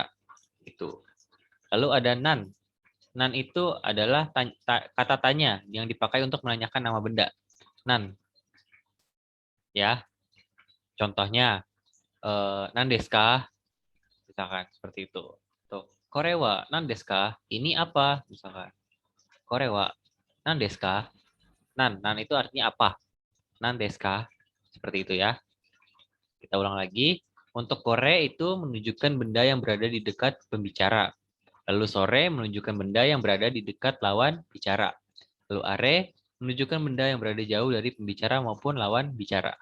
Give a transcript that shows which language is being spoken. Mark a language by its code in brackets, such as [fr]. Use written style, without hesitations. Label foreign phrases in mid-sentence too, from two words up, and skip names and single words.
[id] Itu. Lalu ada nan. Nan itu adalah kata tanya yang dipakai untuk menanyakan nama benda. Nan. Ya. Contohnya [ja] nan desu ka? [id] Misalkan seperti itu. Tuh, [ja] korewa nan desu ka? [id] Ini apa? Misalkan. [ja] Korewa nan desu ka? [id] Nan itu artinya apa? [ja] Nan desu ka? [id] Seperti itu ya. Kita ulang lagi. Untuk kore itu menunjukkan benda yang berada di dekat pembicara. Lalu sore menunjukkan benda yang berada di dekat lawan bicara. Lalu are menunjukkan benda yang berada jauh dari pembicara maupun lawan bicara.